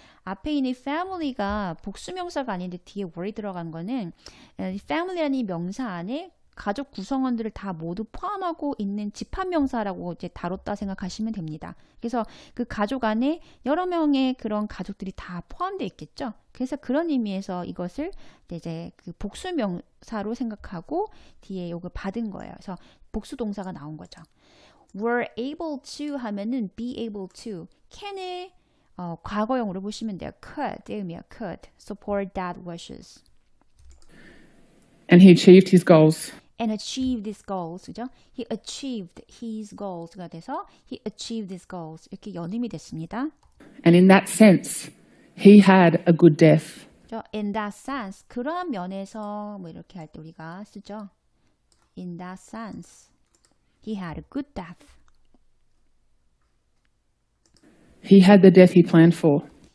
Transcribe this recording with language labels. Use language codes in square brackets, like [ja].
[ko] 앞에 있는 family가 복수명사가 아닌데 뒤에 were 들어간 거는 family라는 이 명사 안에 가족 구성원들을 다 모두 포함하고 있는 집합명사라고 이제 다뤘다 생각하시면 됩니다. 그래서 그 가족 안에 여러 명의 그런 가족들이 다 포함되어 있겠죠. 그래서 그런 의미에서 이것을 이제 그 복수명사로 생각하고 뒤에 요거 받은 거예요. 그래서 복수동사가 나온 거죠. were able to 하면은 be able to can을 과거형으로 보시면 돼요. [en] could [ko] 의미야 [en] could support that wishes. And he achieved his goals. And achieved his goals, [ko] 그죠? [en] He achieved his goals가 돼서 he achieved his goals [ko] 이렇게 연음이 됐습니다. [en] And in that sense, he had a good death. [ko] 그죠? [en] In that sense, [ko] 그러한 면에서 뭐 이렇게 할 때 우리가 쓰죠. [en] In that sense, he had a good death. He had the death he planned for.